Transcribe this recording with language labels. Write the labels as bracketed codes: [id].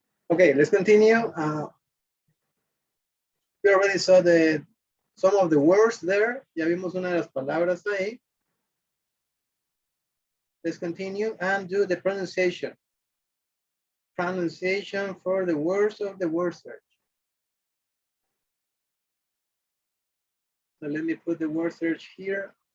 [en] Okay, let's continue. We already saw some of the words there. [es] Ya vimos una de las palabras ahí. [en] Let's continue and do the pronunciation. Pronunciation for the words of the word search. So let me put the word search here.